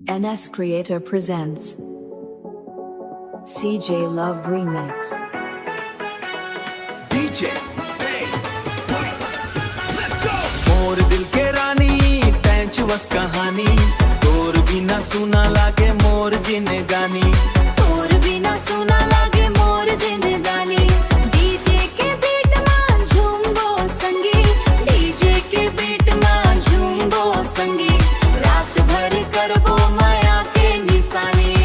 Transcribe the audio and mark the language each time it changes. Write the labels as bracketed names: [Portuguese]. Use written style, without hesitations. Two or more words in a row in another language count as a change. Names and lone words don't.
[English] NS Creator presents CJ Love Remix. DJ, hey, let's go. [Chhattisgarhi] मोर दिल के रानी तैंच बस कहानी तोर बिना सुना लागे मोर जिंदगानी तोर बिना सुना लागे मोर जिंदगानी डीजे के बीट में झूमबो संगी डीजे के बीट में झूमबो संगी रात भर करबो माया के निशानी